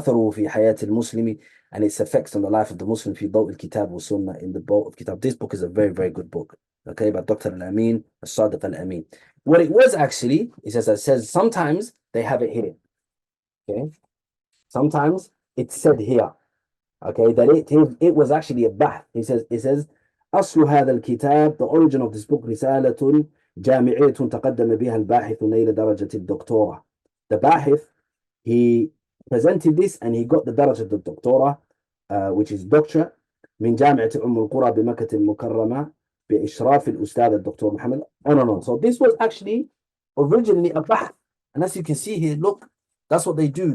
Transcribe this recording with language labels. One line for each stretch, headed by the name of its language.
Arabic: وَأَثَرُهُ فِي حَيَاةِ الْمُسْلِمِ,
English: and its effects on the life of the Muslim
Arabic: في ضوء الكتاب والسنة,
English: in the boat of Kitab. This book is a very, very good book, okay, by Dr. Al-Amin, Al-Sadiq Al-Amin. What it was actually, it says sometimes they have it here, okay? Sometimes it's said here, okay, that it was actually a bahth. It says
Arabic: أصل هذا الكتاب,
English: the origin of this book,
Arabic: رسالة جامعية تقدم بها الباحث نيل درجة الدكتوراه.
English: The bahith, he presented this and he got the
Arabic: درجة الدكتوراه,
English: which is doctor,
Arabic: من جامعة القرى بمكة المكرمة بإشراف الأستاذ الدكتور محمد. No.
English: So this was actually originally a bahth. And as you can see here, look, that's what they do.